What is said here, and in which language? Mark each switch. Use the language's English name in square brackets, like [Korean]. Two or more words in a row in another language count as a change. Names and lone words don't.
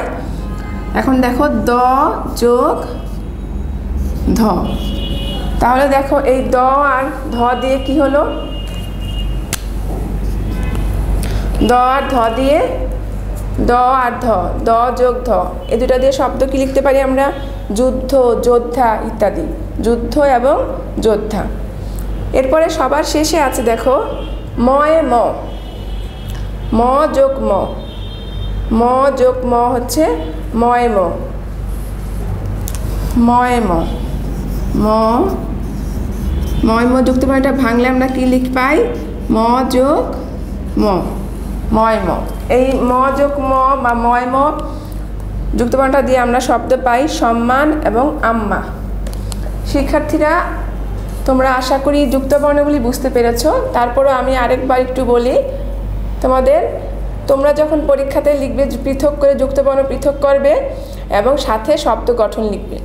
[Bangla] এখন দেখো দ যোগ ধ, তাহলে দেখো এই দ আর ধ দিয়ে কি হলো, দ আর ধ দিয়ে, দ আর ধ, দ যোগ ধ, এই দুটা দিয়ে শব্দ কি লিখতে পারি আমরা, যুদ্ধ, যোদ্ধা ইত্যাদি, যুদ্ধ এবং যোদ্ধা। এরপরে সবার শেষে আছে দেখো ময় ম, ম যোগ ম, ম যোগ ম হচ্ছে ময় ম, ময় ম, ম, ময় ম যুক্ত বর্ণটা ভাঙলে আমরা কি লিখ পাই, ম যোগ ম, ময় ম। এই ম যোগ ম বা ময় ম যুক্ত বর্ণটা দিয়ে আমরা শব্দ পাই সম্মান এবং আম্মা। শিক্ষার্থীরা তোমরা আশা করি যুক্ত বর্ণগুলি বুঝতে পেরেছো। তারপরও আমি আরেকবার একটু বলি তোমাদের, তোমরা যখন পরীক্ষাতে লিখবে পৃথক করে যুক্ত বর্ণ পৃথক করবে এবং সাথে শব্দ গঠন লিখবে।